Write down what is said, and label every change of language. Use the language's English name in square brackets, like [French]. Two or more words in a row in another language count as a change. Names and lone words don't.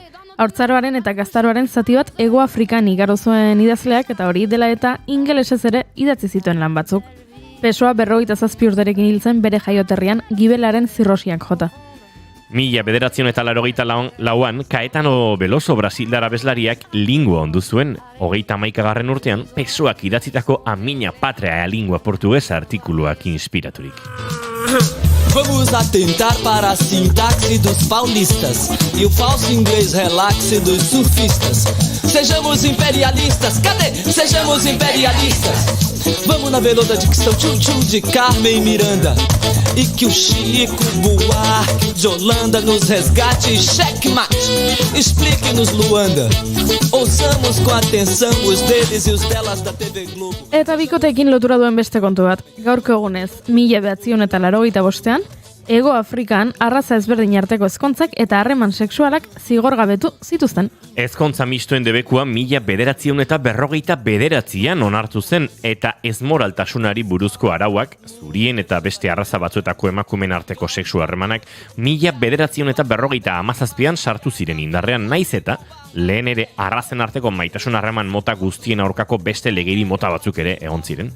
[Basque] Haurtzaroaren eta gaztaroaren zati bat Hego Afrikan igaro zuen idazleak eta hori dela eta ingelesez ere idatzi zituen lan batzuk. Pessoa 57 urterekin hiltzen bere jaioterrian gibelaren zirrosiak jota. 1984an Caetano Veloso brasildar abeslariak lingua ondu zuen, 31. urtean Pessoak idatzitako A Minha Pátria é a Língua Portuguesa artikuluak inspiraturik. [Portuguese] Vamos atentar para a sintaxe dos paulistas e o falso inglês relaxe dos surfistas. Sejamos imperialistas, cadê? Sejamos imperialistas. Vamos na veluda dicção tchum-tchum de Carmen Miranda e que o Chico Buarque de Holanda nos resgate e checkmate. Explique-nos, Luanda. Ouçamos com atenção os deles e os delas da TV Globo. [Basque] Eta bikoteekin lotura duen beste kontu bat. Gaurko egunez, 1985ean, Hego Afrikan arraza ezberdin arteko ezkontzak eta harreman sexualak zigorgabetu zituzten. Ezkontza mistuen debekua 1959an onartu zen eta ezmoraltasunari buruzko arauak, zurien eta beste arraza batzuetako emakumeen arteko sexu harremanak 1957an sartu ziren indarrean, naiz eta lehen ere arrazen arteko maitasun harreman mota guztien aurkako beste legedi mota batzuk ere egon ziren.